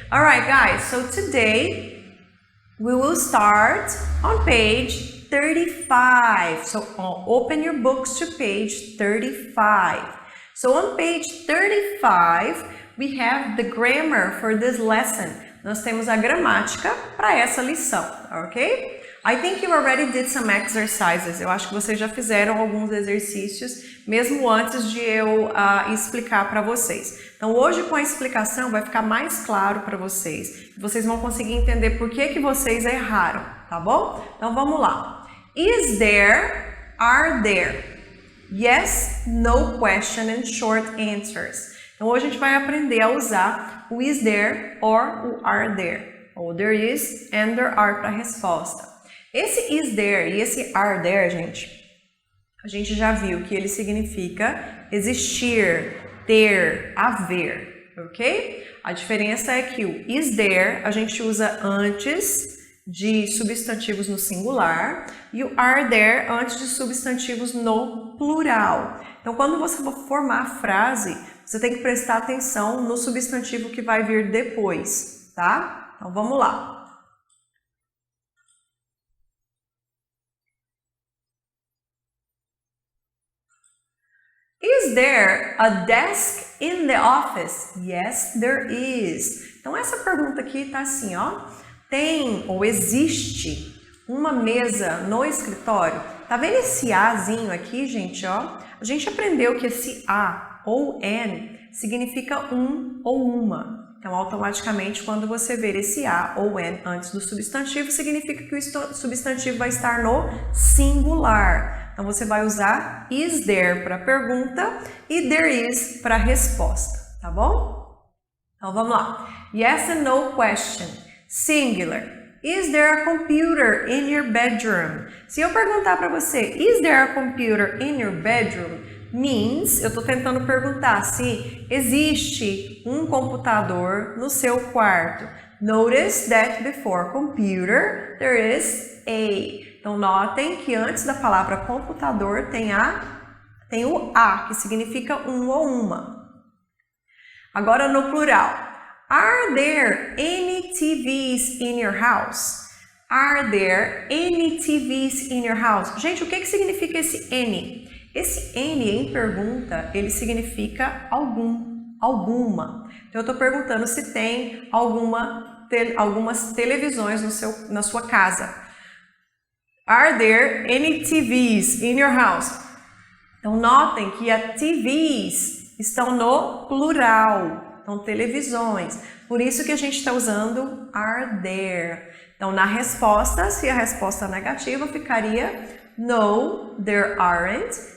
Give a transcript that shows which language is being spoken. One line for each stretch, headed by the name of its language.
English: Alright guys, so today we will start on page 35. So open your books to page 35. So on page 35, we have the grammar for this lesson.
Portuguese: Nós temos a gramática para essa lição, ok?
English: I think you already did some exercises.
Portuguese: Eu acho que vocês já fizeram alguns exercícios, mesmo antes de eu explicar para vocês. Então hoje com a explicação vai ficar mais claro para vocês. Vocês vão conseguir entender por que vocês erraram, tá bom? Então vamos lá.
English: Is there, are there? Yes, no question and short answers.
Portuguese: Então hoje a gente vai aprender a usar o is there or o are there. Ou
English: there is and there are
Portuguese: para a resposta. Esse is there e esse are there, gente, a gente já viu que ele significa existir, ter, haver, ok? A diferença é que o is there a gente usa antes de substantivos no singular e o are there antes de substantivos no plural. Então, quando você for formar a frase, você tem que prestar atenção no substantivo que vai vir depois, tá? Então, vamos lá.
English: Is there a desk in the office? Yes, there is.
Portuguese: Então, essa pergunta aqui tá assim, ó. Tem ou existe uma mesa no escritório? Tá vendo esse azinho aqui, gente, ó? A gente aprendeu que esse a ou an significa um ou uma. Então, automaticamente, quando você ver esse a ou an antes do substantivo, significa que o substantivo vai estar no singular. Então, você vai usar is there para pergunta e there is para resposta, tá bom? Então, vamos lá.
English: Yes and no question. Singular. Is there a computer in your bedroom?
Portuguese: Se eu perguntar para você,
English: is there a computer in your bedroom?
Portuguese: Means, eu estou tentando perguntar se existe um computador no seu quarto.
English: Notice that before computer, there is a.
Portuguese: Então, notem que antes da palavra computador tem o a, que significa um ou uma. Agora, no plural.
English: Are there any TVs in your house? Are there any TVs in your house?
Portuguese: Gente, o que significa esse any? Esse any em pergunta, ele significa alguma. Então, eu estou perguntando se tem algumas televisões na sua casa.
English: Are there any TVs in your house?
Portuguese: Então, notem que a TVs estão no plural. Então, televisões. Por isso que a gente está usando are there. Então, na resposta, se a resposta é negativa, ficaria
English: no, there aren't.